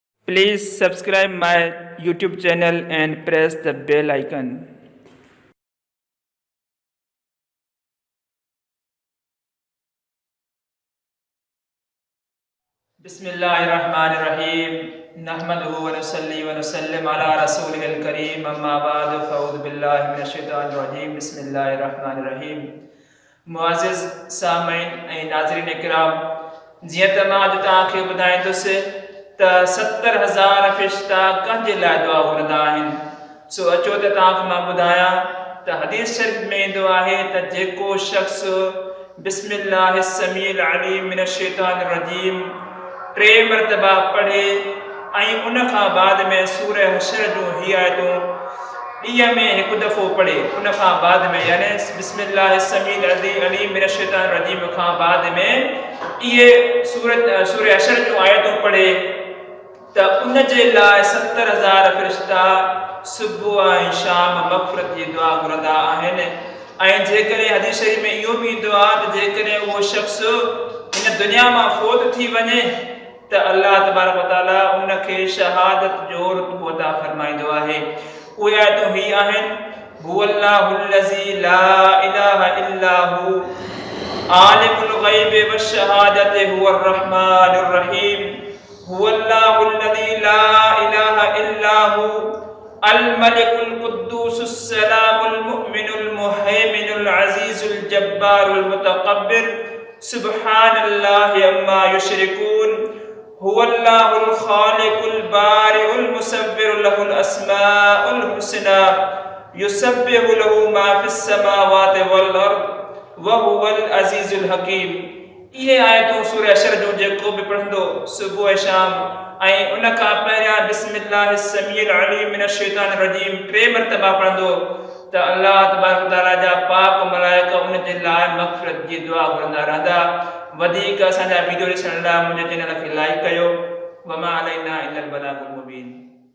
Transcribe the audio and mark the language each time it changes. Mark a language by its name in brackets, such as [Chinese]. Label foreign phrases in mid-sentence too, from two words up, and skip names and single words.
[English] Please subscribe my YouTube channel and press the bell icon. [Arabic] بسم الله الرحمن الرحيم نحمده ونصلي ونسلم على رسوله الكريم أما بعد فأعوذ بالله من الشيطان الرجيم بسم الله الرحمن الرحيم. [Sindhi] मुअज़्ज़िज़ सामईन ऐं नाज़रीन इकराम, जियां त मां अॼु तव्हांखे ॿुधाईंदुसि त 70,000 फ़रिश्ता कंहिंजे लाइ दुआ घुरंदा आहिनि। सो अचो त तव्हांखे मां ॿुधायां त हदीस शरीफ़ में ईंदो आहे त जेको शख़्स [Arabic] بسم الله السميع العليم من الشيطان الرجيم [Sindhi] 3 मरतबा पढ़े ऐं उन खां बाद में सूरह हशर जूं ही आयतूं ॾींहं में हिकु दफ़ो पढ़े, उन खां बाद में यानी [Arabic] بسم الله السميع العليم من الشيطان الرجيم [Sindhi] खां बाद में इहे सूरह हशर जूं आयतूं पढ़े त उन जे लाइ 70,000 फ़रिश्ता सुबुह ऐं शाम मग़फ़िरत जी दुआ घुरंदा आहिनि। ऐं जेकॾहिं हदीस शरीफ़ में इहो बि ईंदो आहे त जेकॾहिं उहो शख़्स हिन दुनिया मां फ़ौत थी वञे त [Arabic] الله تبارك وتعالى [Sindhi] उनखे शहादत जो रुतबो अता फरमाईंदो आहे। उहे आयतूं ही आहिनि [Arabic] هو الله الذي لا إله إلا هو عالم الغيب والشهادة هو الرحمن الرحيم هو الله الذي لا إله إلا هو الملك القدوس السلام المؤمن المهيمن العزيز الجبار المتكبر سبحان الله عما يشركون هو الله الخالق البارئ المصور له الأسماء الحسنى يسبح له ما في السماوات والأرض وهو العزيز الحكيم. [Sindhi] इहे आयतूं सूरह हशर जूं जेको बि पढ़ंदो सुबुह शाम ऐं उन खां पहिरियां [Arabic] بسم الله السميع العليم من الشيطان الرجيم [Sindhi] 3 मरतबा पढ़ंदो त [Arabic] الله تبارك وتعالى [Sindhi] जा पाक मलाइका उन जे लाइ मग़फ़िरत जी दुआ घुरंदा रहंदा। वधीक असांजा वीडियो ॾिसण लाइ मुंहिंजे चैनल खे लाइक कयो। [Arabic] وما علينا إلا البلاغ المبين.